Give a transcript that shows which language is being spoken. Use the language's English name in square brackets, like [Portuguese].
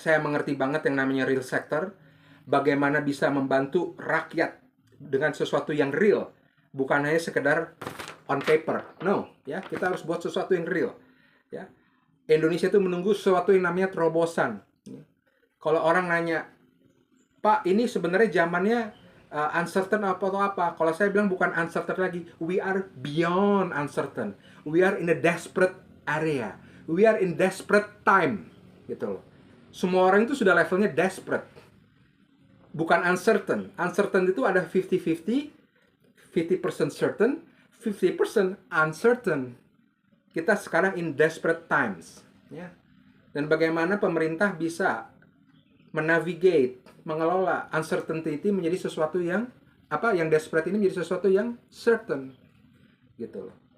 [Indonesian] Saya mengerti banget yang namanya real sector, bagaimana bisa membantu rakyat dengan sesuatu yang real, bukan hanya sekedar [English] on paper. [Indonesian] No, ya, kita harus buat sesuatu yang real. Ya, Indonesia itu menunggu sesuatu yang namanya terobosan. Kalau orang nanya, Pak, ini sebenarnya zamannya uncertain atau apa? Kalau saya bilang bukan uncertain lagi, [English] we are beyond uncertain. We are in a desperate area. We are in desperate time, [Indonesian] gitu loh. Semua orang itu sudah levelnya desperate. Bukan uncertain. Uncertain itu ada 50-50, 50% certain, 50% uncertain. Kita sekarang [English] in desperate times, [Indonesian] ya. Dan bagaimana pemerintah bisa menavigate, mengelola uncertainty menjadi sesuatu yang yang desperate ini menjadi sesuatu yang certain, gitu loh.